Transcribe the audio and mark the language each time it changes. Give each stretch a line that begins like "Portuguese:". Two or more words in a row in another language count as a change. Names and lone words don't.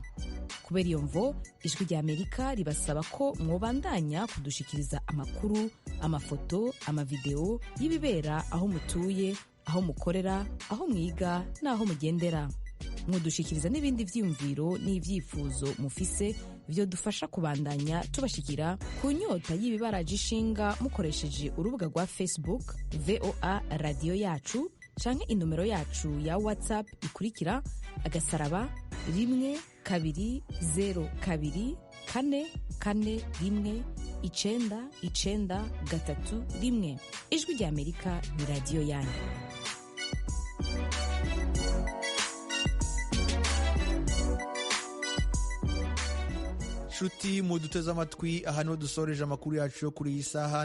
Rundi: Kubera iyo mvo, Ijwi Ry'Amerika ribasaba ko mwobandanya kudushikiriza amakuru, amafoto, amavideo y'ibibera aho mutuye, aho mukorera, aho mwiga n'aho mugendera. Mudushikiriza n'ibindi vyiyumviro n'ivyifuzo mufise vyo dufasha kubandanya tubashikira ku nyota y'ibibaraje ishinga mukoresheje urubuga rwa Facebook VOA Radio Yacu canke inomero yacu ya WhatsApp ikurikira *12044419931. Ijwi Ry'Amerika ni radio yanyu. Shuti muduteze amatwi, aha niho dusoreje amakuru yacu yo kuri iyi saha.